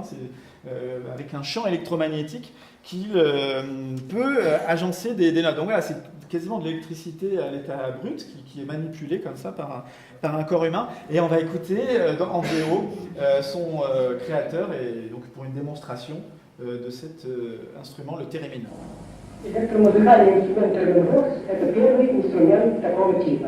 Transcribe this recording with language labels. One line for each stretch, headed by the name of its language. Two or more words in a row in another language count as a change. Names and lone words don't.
French: C'est avec un champ électromagnétique qui peut agencer des notes. Donc voilà, c'est quasiment de l'électricité à l'état brut qui est manipulée comme ça par un corps humain. Et on va écouter en VO son créateur, et donc pour une démonstration de cet instrument, le Térémine.
Russian: Электромузыкальный инструмент Терменбокс – это первый инструмент такого типа.